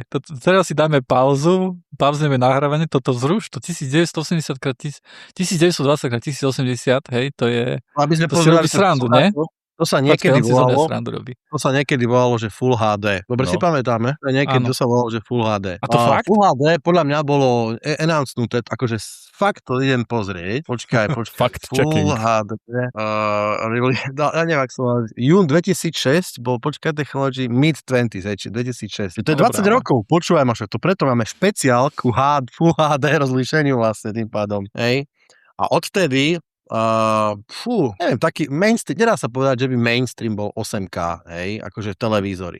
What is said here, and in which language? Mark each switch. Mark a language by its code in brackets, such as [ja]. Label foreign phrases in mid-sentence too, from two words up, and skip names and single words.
[sk] Teraz si dáme pauzu, pauzneme nahrávanie, toto zruš, to 1980 x 1920 x 1080, hej, to je... Aby sme to si robí srandu, ne? To sa niekedy volalo, že Full HD. Dobre si pamätáme? To sa volalo, že Full HD. A to fakt? Full HD podľa mňa bolo announcenuté, akože fakt to idem pozrieť. Počkaj. [en] Fact [sk] Full [en] checking. [sk] HD. Ja neviem, ak som mal. Jún 2006 bol Technology mid-20s, 2006. To je 20 rokov, počúvaj ma, to preto máme špeciál ku Full HD rozlíšeniu vlastne tým pádom. Hej. A odtedy neviem, taký mainstream, nedá sa povedať, že by mainstream bol 8K, hej, akože televízory.